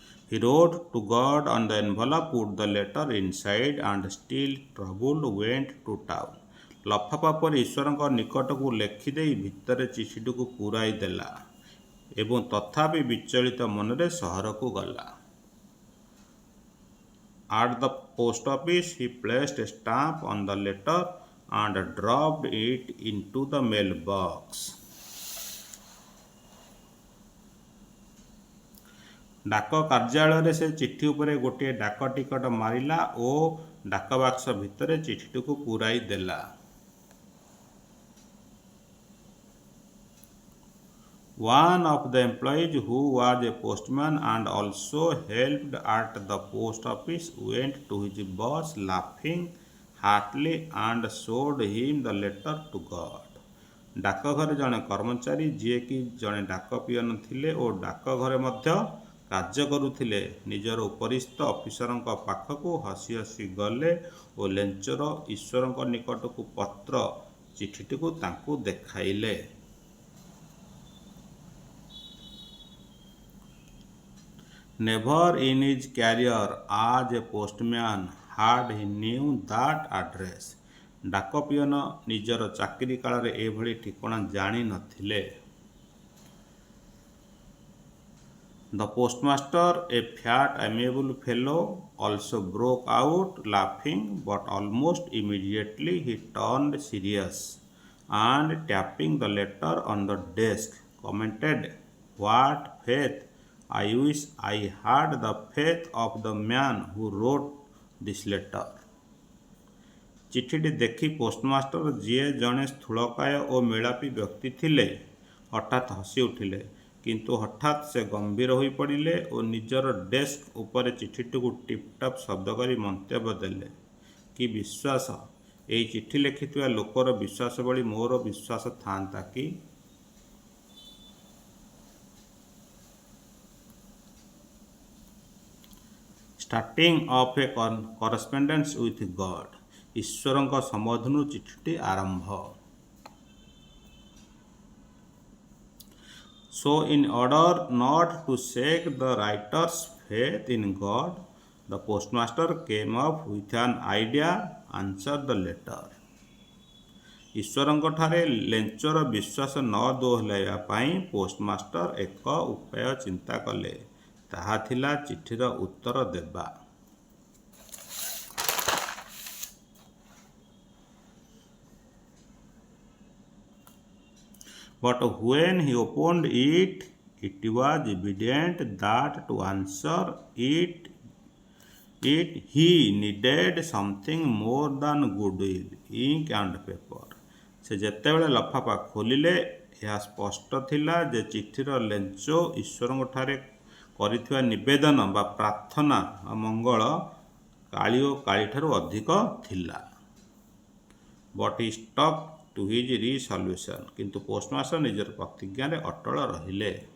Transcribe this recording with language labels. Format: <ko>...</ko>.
<en>He wrote to God on the envelope, put the letter inside, and still troubled went to town.</en> <or>ଲଫାପା ପରେ ଈଶ୍ୱରଙ୍କ ନିକଟକୁ ଲେଖିଦେଇ ଭିତରେ ଚିଠିଟିକୁ ପୂରାଇ ଦେଲା ଏବଂ ତଥାପି ବିଚଳିତ ମନରେ ସହରକୁ ଗଲା।</or> <en>At the post office, he placed a stamp on the letter and dropped it into the mailbox.</en> <or>ଡାକ କାର୍ଯ୍ୟାଳୟରେ ସେ ଚିଠି ଉପରେ ଗୋଟିଏ ଡାକ ଟିକଟ ମାରିଲା ଓ ଡାକ ବାକ୍ସ ଭିତରେ ଚିଠିଟିକୁ ପୂରାଇ ଦେଲା।</or> <en>One of the employees who was a postman and also helped at the post office went to his boss laughing heartily and showed him the letter to God.</en> <or>ଡାକଘରେ ଜଣେ କର୍ମଚାରୀ ଯିଏକି ଜଣେ ଡାକ ପିଅନ ଥିଲେ ଓ ଡାକଘରେ ମଧ୍ୟ କାର୍ଯ୍ୟ କରୁଥିଲେ, ନିଜର ଉପରିସ୍ଥ ଅଫିସରଙ୍କ ପାଖକୁ ହସି ହସି ଗଲେ ଓ ଲେଞ୍ଚର ଈଶ୍ୱରଙ୍କ ନିକଟକୁ ପତ୍ର ଚିଠିଟିକୁ ତାଙ୍କୁ ଦେଖାଇଲେ।</or> <en>Never in his career as a postman had he knew that address.</en> <or>ଡାକ ପିଅନ ନିଜର ଚାକିରି କାଳରେ ଏଭଳି ଠିକଣା ଜାଣି ନଥିଲେ।</or> <en>The postmaster, a fat, amiable fellow, also broke out laughing, but almost immediately he turned serious and tapping the letter on the desk, commented, "What faith! I wish I had the faith of the man who wrote this letter."</en> <or>ଚିଠିଟି ଦେଖି postmaster, ଯିଏ ଜଣେ ସ୍ଥୂଳକାୟ ଓ ମେଳାପୀ ବ୍ୟକ୍ତି ଥିଲେ, ହଠାତ୍ ହସି ଉଠିଲେ। କିନ୍ତୁ ହଠାତ୍ ସେ ଗମ୍ଭୀର ହୋଇପଡ଼ିଲେ ଓ ନିଜର ଡେସ୍କ ଉପରେ ଚିଠିଟିକୁ ଟିପ୍ଟାପ୍ ଶବ୍ଦ କରି ମନ୍ତବ୍ୟ ଦେଲେ, "କି ବିଶ୍ୱାସ! ଏହି ଚିଠି ଲେଖିଥିବା ଲୋକର ବିଶ୍ୱାସ ଭଳି ମୋର ବିଶ୍ୱାସ ଥାଆନ୍ତା କି?"</or> <en>Starting of a correspondence with God.</en> <or>ଈଶ୍ୱରଙ୍କ ସମ୍ବୋଧନରୁ ଚିଠିଟି ଆରମ୍ଭ।</or> <en>So in order not to shake the writer's faith in God, the postmaster came up with an idea, answered the letter.</en> <or>ଈଶ୍ୱରଙ୍କଠାରେ ଲେଞ୍ଚର ବିଶ୍ୱାସ ନ ଦୋହଲାଇବା ପାଇଁ ପୋଷ୍ଟମାଷ୍ଟର ଏକ ଉପାୟ ଚିନ୍ତା କଲେ। ତାହା ଥିଲା ଚିଠିର ଉତ୍ତର ଦେବା।</or> <en>But when he opened it, it was evident that to answer it he needed something more than goodwill, ink and paper.</en> <or>ସେ ଯେତେବେଳେ ଲଫାଫା ଖୋଲିଲେ, ଏହା ସ୍ପଷ୍ଟ ଥିଲା ଯେ ଚିଠିର ଲେଞ୍ଚ ଈଶ୍ୱରଙ୍କଠାରେ କରିଥିବା ନିବେଦନ ବା ପ୍ରାର୍ଥନା ବା ମଙ୍ଗଳ କାଳି ଓ କାଳିଠାରୁ ଅଧିକ ଥିଲା।</or> <en>But he stuck to his resolution.</en> <or>କିନ୍ତୁ ପୋଷ୍ଟମାଷ୍ଟର ନିଜର ପ୍ରତିଜ୍ଞାରେ ଅଟଳ ରହିଲେ।</or>